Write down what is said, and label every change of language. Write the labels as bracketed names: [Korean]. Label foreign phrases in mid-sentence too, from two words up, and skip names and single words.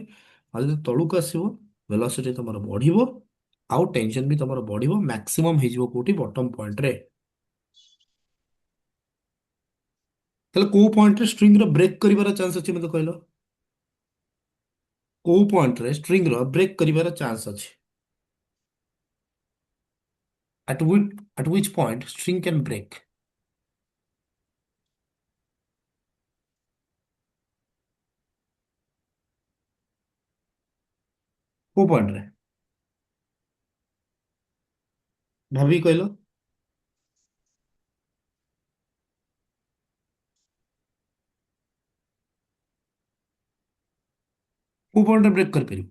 [Odia] ଆଉ ଯଦି ତଳୁକୁ ଆସିବ, ଭେଲୋସିଟି ତମର ବଢିବ, ଆଉ ଟେନସନ ବି ତମର ବଢିବ, ମ୍ୟାକ୍ସିମମ୍ ହେଇଯିବ କୋଉଠି? [English] bottom point. [Odia] ତାହେଲେ କୋଉ ପଏଣ୍ଟରେ ଷ୍ଟ୍ରିଙ୍ଗର ବ୍ରେକ୍ କରିବାର ଚାନ୍ସ ଅଛି ମତେ କହିଲ? କୋଉ ପଏଣ୍ଟରେ ଷ୍ଟ୍ରିଙ୍ଗର ବ୍ରେକ୍ କରିବାର ଚାନ୍ସ ଅଛି? [English] At which point string can break? [Odia] କୋଉ ପଏଣ୍ଟରେ ଭାବି କହିଲ? କୋଉ ପଏଣ୍ଟରେ ବ୍ରେକ୍ କରିପାରିବ?